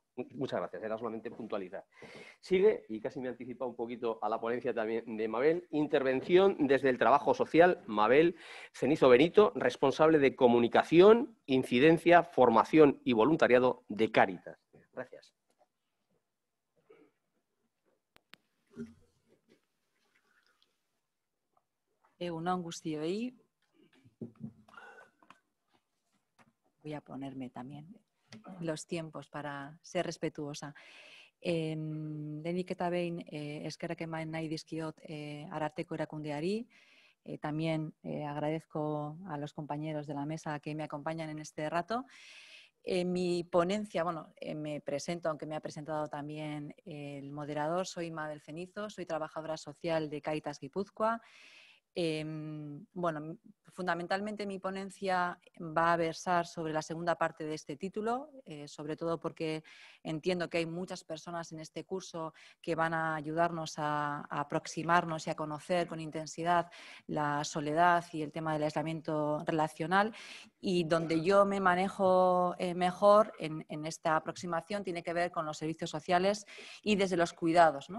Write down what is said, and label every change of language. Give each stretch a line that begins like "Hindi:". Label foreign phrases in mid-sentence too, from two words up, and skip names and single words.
Spanish: Muchas gracias, era solamente puntualizar. Sigue, y casi me anticipa un poquito a la ponencia también de Mabel, intervención desde el trabajo social, Mabel Cenizo Benito, responsable de comunicación, incidencia, formación y voluntariado de Cáritas. Gracias.
Basque: Egunon guztioi.
Spanish: Voy a ponerme también los tiempos para ser respetuosa.
Basque: Lehenik eta behin eskerrak eman nahi dizkiot Ararteko erakundeari.
Spanish: También agradezco a los compañeros de la mesa que me acompañan en este rato. Mi ponencia, bueno, me presento, aunque me ha presentado también el moderador, soy Mabel Cenizo, soy trabajadora social de Cáritas Guipúzcoa. Bueno, fundamentalmente mi ponencia va a versar sobre la segunda parte de este título, sobre todo porque entiendo que hay muchas personas en este curso que van a ayudarnos a aproximarnos y a conocer con intensidad la soledad y el tema del aislamiento relacional, y donde yo me manejo mejor en esta aproximación tiene que ver con los servicios sociales y desde los cuidados, ¿no?